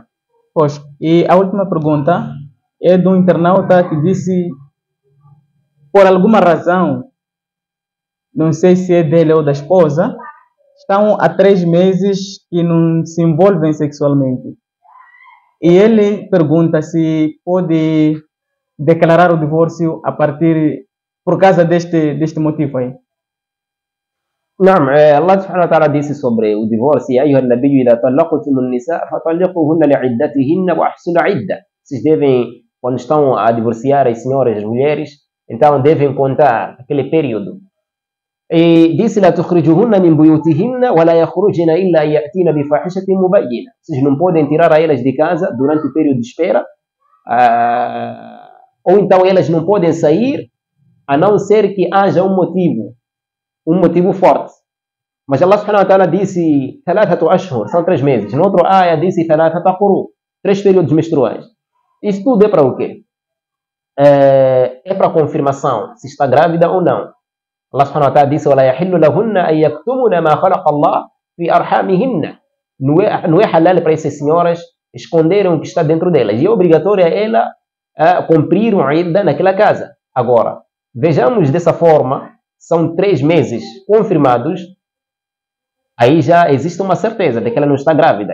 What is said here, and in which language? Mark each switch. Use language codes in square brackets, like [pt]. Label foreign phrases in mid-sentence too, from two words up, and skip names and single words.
[pt] Pois, e a última pergunta é do internauta que disse, por alguma razão, não sei se é dele ou da esposa, estão há 3 meses que não se envolvem sexualmente. E ele pergunta se pode declarar o divórcio por causa deste motivo aí. Não, Allah [ar] سبحانه وتعالى [pt] disse sobre o divórcio: [ar] "يا أيها النبي إذا طلقتم النساء فطلقوهن لعدتهن وأحصوا العدة." [pt] Vocês devem, quando estão a divorciar as senhoras, as mulheres, então devem contar aquele período. E disse: [ar] "لا تخرجوهن من بيوتهن ولا يخرجن إلا أن يأتين بفاحشة مبينة." [pt] Vocês não podem tirar a elas de casa durante o período de espera, ou então elas não podem sair a não ser que haja um motivo forte. Mas Allah [ar] سبحانه وتعالى [pt] disse 3 ashhur, são 3 meses. No outro ayah disse 3 quru, 3 períodos menstruais. Isso tudo é para o quê? É para confirmação se está grávida ou não. Allah [ar] سبحانه وتعالى [pt] disse: [ar] "ولا يحل لهن أن يكتمن ما خلق الله في أرحامهن." [pt] Não é halal para essas senhoras esconderem o que está dentro delas. E é obrigatório a ela cumprir um idda naquela casa. Agora, vejamos dessa forma, são 3 meses confirmados, aí já existe uma certeza de que ela não está grávida.